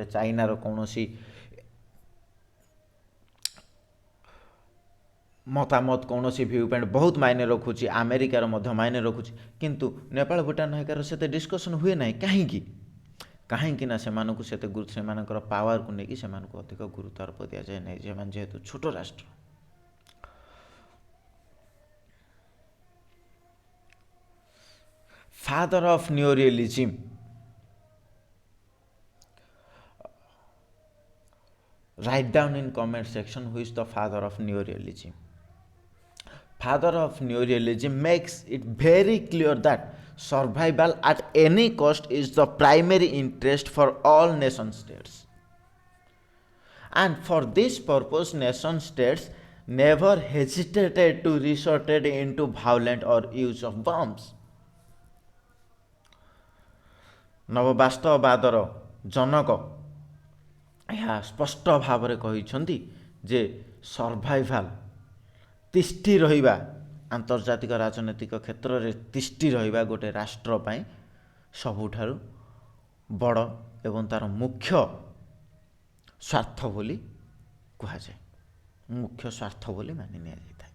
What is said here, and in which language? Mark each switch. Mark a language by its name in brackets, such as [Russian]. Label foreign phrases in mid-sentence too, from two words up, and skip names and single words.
[Odia] ଚାଇନାର କୌଣସି ମତାମତ କୌଣସି [English] view point [Odia] ବହୁତ ମାଇନେ ରଖୁଛି, ଆମେରିକାର ମଧ୍ୟ ମାଇନେ ରଖୁଛି, କିନ୍ତୁ ନେପାଳ, ଭୁଟାନ ହେରିକାର ସେତେ ଡିସ୍କସନ୍ ହୁଏ ନାହିଁ। କାହିଁକି ନା ସେମାନଙ୍କୁ ସେମାନଙ୍କର ପାୱାରକୁ ନେଇକି ସେମାନଙ୍କୁ ଅଧିକ ଗୁରୁତ୍ୱାରୋପ ଦିଆଯାଏ ନାହିଁ, ସେମାନେ ଯେହେତୁ ଛୋଟ ରାଷ୍ଟ୍ର। [English] Father of neorealism, write down in comment section who is the father of neorealism. Father of neorealism makes it very clear that survival at any cost is the primary interest for all nation states, and for this purpose nation states never hesitated to resort into violence or use of bombs. [Odia] ନବବାସ୍ତବବାଦର ଜନକ ଏହା ସ୍ପଷ୍ଟ ଭାବରେ କହିଛନ୍ତି ଯେ ସର୍ଭାଇଭାଲ, ତିଷ୍ଠି ରହିବା, ଆନ୍ତର୍ଜାତିକ ରାଜନୈତିକ କ୍ଷେତ୍ରରେ ତିଷ୍ଠି ରହିବା ଗୋଟେ ରାଷ୍ଟ୍ର ପାଇଁ ସବୁଠାରୁ ବଡ଼ ଏବଂ ତା'ର ମୁଖ୍ୟ ସ୍ୱାର୍ଥ ବୋଲି କୁହାଯାଏ, ମୁଖ୍ୟ ସ୍ୱାର୍ଥ ବୋଲି ମାନି ନିଆଯାଇଥାଏ।